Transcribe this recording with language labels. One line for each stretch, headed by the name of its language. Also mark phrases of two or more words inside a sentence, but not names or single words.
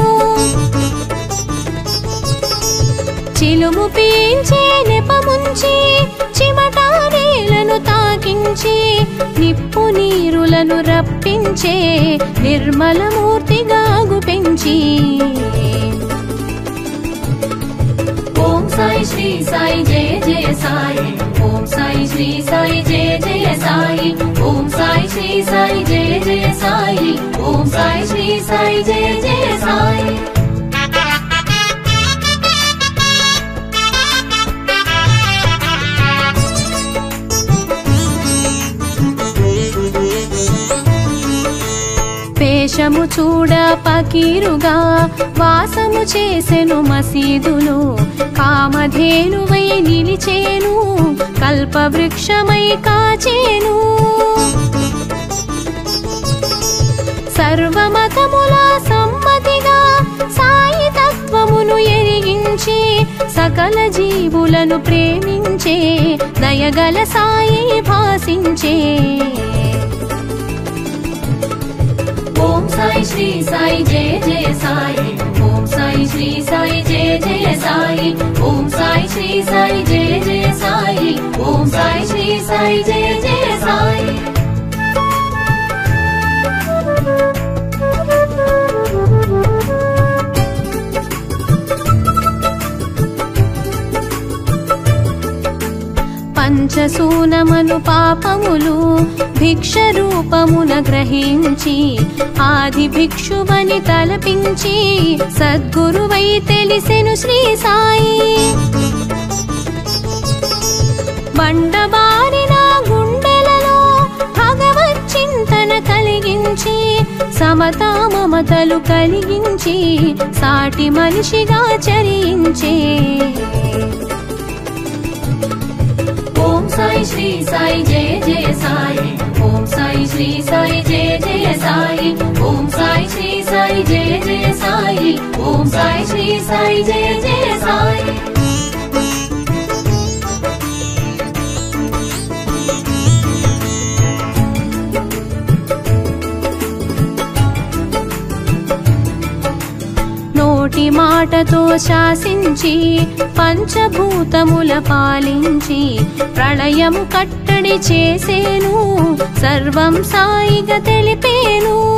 Telugu: చిలుము పీల్చే నెపముంచి చిమటా నేలను తాకించి నిప్పు నీరులను రప్పించే నిర్మలమూర్తిగా గుపెంచి ఓం
Hindi: సాయి శ్రీ श्री साई जय जय साई ओम साई श्री साई जय जय साई ओम साई श्री साई जय जय साई ओम साई श्री साई जय जय साई
Telugu: వేషము చూడ పకీరుగా వాసము చేసెను మసీదులో కామధేనువై నిలిచేను కల్పవృక్షమై కాచేను సర్వమతముల సమ్మతిగా సాయి తత్వమును ఎరిగించి సకల జీవులను ప్రేమించే దయగల సాయి భాసించే
Hindi: ओम साई श्री साई जय जय साई ओम साई श्री साई जय जय साई ओम साई श्री साई जय जय साई ओम साई श्री साई जय जय साई
Telugu: పంచసూనమను పాపములు భిక్ష రూపమున గ్రహించి ఆది భిక్షువని తలపించి సద్గురువై తెలిసెను శ్రీ సాయి బండబారిన గుండెలలో భగవత్ చింతన కలిగించి సమతా మమతలు కలిగించి సాటి మనిషిగా చరించే
Hindi: ओम साई श्री साई जय जय साई ओम साई श्री साई जय जय साई ओम साई श्री साई जय जय साई ओम साई श्री साई जय जय साई
Telugu: నోటి మాటతో శాసించి పంచభూతముల పాలించి ప్రళయము కట్టడి చేసేను సర్వం సాయిగా తెలిపేను